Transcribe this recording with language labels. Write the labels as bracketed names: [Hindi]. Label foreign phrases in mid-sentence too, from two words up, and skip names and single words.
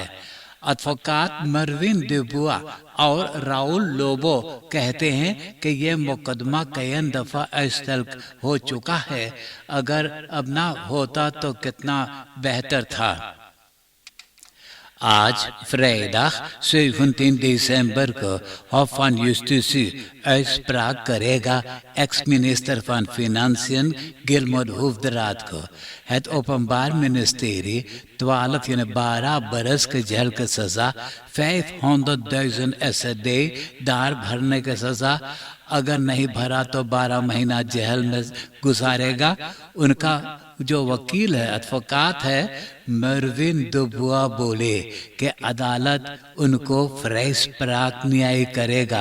[Caribbean Hindustani] एडवोकेट मर्विन दुबुआ और राउल लोबो कहते हैं कि यह मुकदमा कई दफा स्थगित हो चुका है। अगर अब ना होता तो कितना बेहतर था। आज फ्राइडे 17 दिसंबर को [Dutch] Hof van Justitie [Caribbean Hindustani] uitspraak करेगा एक्स मिनिस्टर [Dutch] van Financiën [Caribbean Hindustani] गिलमोड होफदरात को। [Dutch] Het openbaar ministerie [Caribbean Hindustani] 12 बरस के जेल की सजा, 500,000 SED दार भरने की सजा, अगर नहीं भरा तो 12 महीना जेल में गुजारेगा। उनका जो वकील है, एडवोकेट है मर्विन दुबुआ, बोले कि अदालत उनको फ्राइस्प्राक न्याय करेगा।